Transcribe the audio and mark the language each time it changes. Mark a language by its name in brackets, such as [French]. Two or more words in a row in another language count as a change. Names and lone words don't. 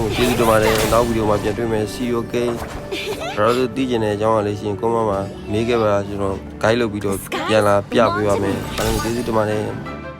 [Burmese] လုံးကျေးဇူးတင်ပါတယ်နောက်ဗီဒီယိုမှာပြန်တွေ့မယ် [English] see you again [Burmese] ကျွန်တော်တို့သိကျင်တဲ့အကြောင်းအရာလေးရှင်ကွန်မန့်မှာမေးခဲ့ပါကျွန်တော် guide လုပ်ပြီးတော့ပြန်လာပြပေးပါမယ်အားလုံးကျေးဇူးတင်ပါတယ်